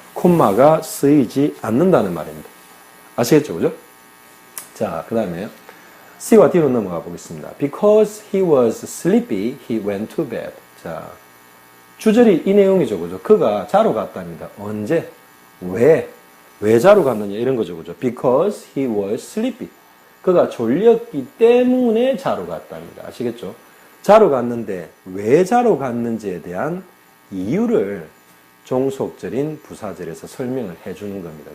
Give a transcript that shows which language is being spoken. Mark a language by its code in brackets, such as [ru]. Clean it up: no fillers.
[ko] 콤마가 쓰이지 않는다는 말입니다. 아시겠죠? 그죠? 자, 그 다음에 C와 D로 넘어가 보겠습니다. [en] Because he was sleepy, he went to bed. [ko] 자, 주절이 이 내용이죠. 그죠? 그가 자러 갔답니다. 언제? 왜 자러 갔느냐 이런 거죠. 그죠? [en] Because he was sleepy. [ko] 그가 졸렸기 때문에 자러 갔답니다. 아시겠죠? 자러 갔는데 왜 자러 갔는지에 대한 이유를 종속절인 부사절에서 설명을 해주는 겁니다.